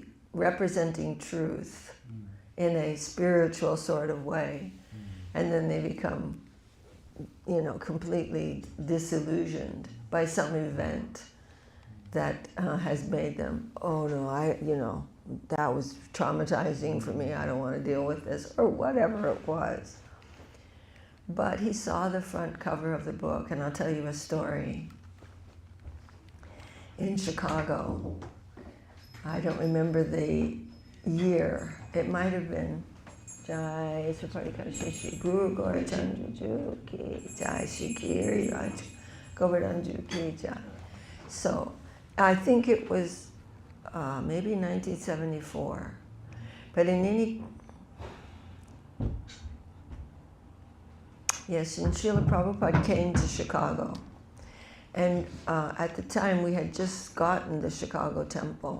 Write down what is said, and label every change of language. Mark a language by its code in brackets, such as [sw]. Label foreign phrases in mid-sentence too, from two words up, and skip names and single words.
[en] representing truth in a spiritual sort of way, and then they become, completely disillusioned by some event that has made them, oh no, that was traumatizing for me, I don't want to deal with this, or whatever it was. But he saw the front cover of the book, and I'll tell you a story. In Chicago, I don't remember the year, it might have been Jai Sripadikashishi Guru Gaurachandra Ju Ki Jai Shikiri Raj Govardhan Ju Ki Jai. So I think it was maybe 1974. But in Srila Prabhupada came to Chicago. And at the time we had just gotten the Chicago temple.